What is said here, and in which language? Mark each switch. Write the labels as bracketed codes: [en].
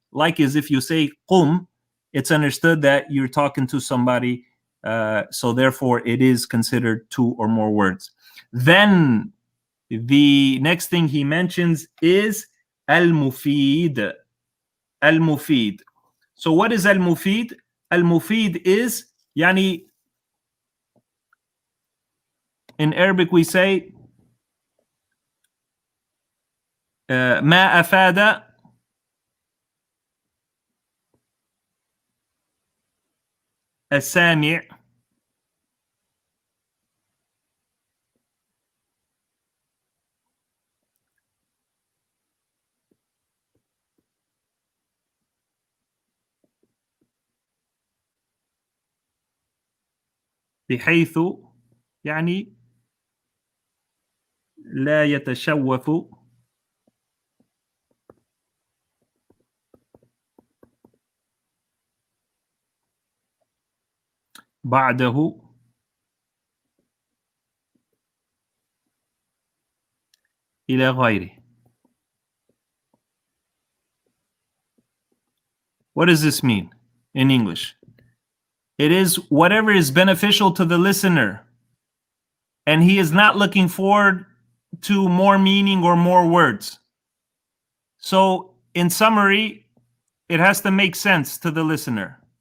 [en] Like as if you say qum, it's understood that you're talking to somebody, so therefore it is considered 2 or more words. Then the next thing he mentions is al-mufid. Al-mufid. So what is al-mufid? Al-mufid is, in Arabic we say [ar] ما أفاد السامع بحيث لا يتشوف بعده إلى غيره. [en] What does this mean in English? It is whatever is beneficial to the listener, and he is not looking forward to more meaning or more words. So, in summary, it has to make sense to the listener.